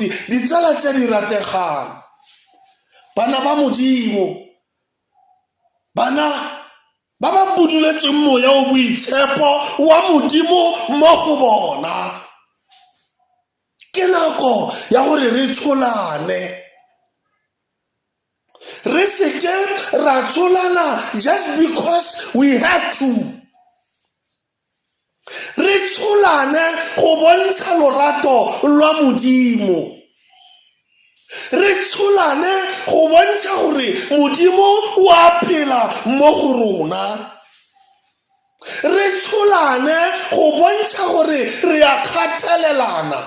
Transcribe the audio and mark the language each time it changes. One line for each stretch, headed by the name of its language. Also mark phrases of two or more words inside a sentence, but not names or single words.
Tswana: Ditsala tse di rategang, bana ba Modimo, bana ba ba buduletseng moya o boitshepo wa Modimo mo go bona, ke nako ya gore re tsholane. Re seke ra tsholana
English: just because we have to.
Tswana: Re tsholane go bontsha lorato lwa Modimo. Re tsholane go bontsha gore Modimo o a phela mo go rona. Re tsholane go bontsha gore re a kgathalelana.